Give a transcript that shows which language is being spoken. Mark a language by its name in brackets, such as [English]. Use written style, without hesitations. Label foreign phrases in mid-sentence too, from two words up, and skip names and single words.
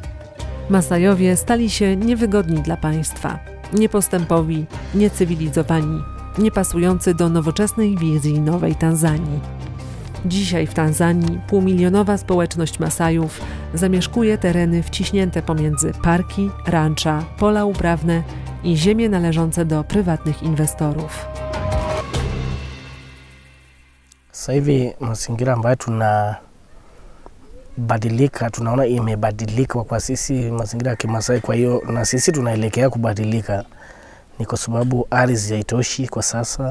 [Polish] Masajowie stali się niewygodni dla państwa, niepostępowi, niecywilizowani, niepasujący do nowoczesnej wizji nowej Tanzanii. Dzisiaj w Tanzanii półmilionowa społeczność Masajów zamieszkuje tereny wciśnięte pomiędzy parki, rancza, pola uprawne i ziemie należące do prywatnych inwestorów. [Swahili] Sasa hivi mazingira ambayo tunabadilika, tunaona imebadilika kwa sisi mazingira ya Kimasai. Kwa hiyo na sisi tunaelekea kubadilika, ni kwa sababu ardhi haitoshi kwa sasa.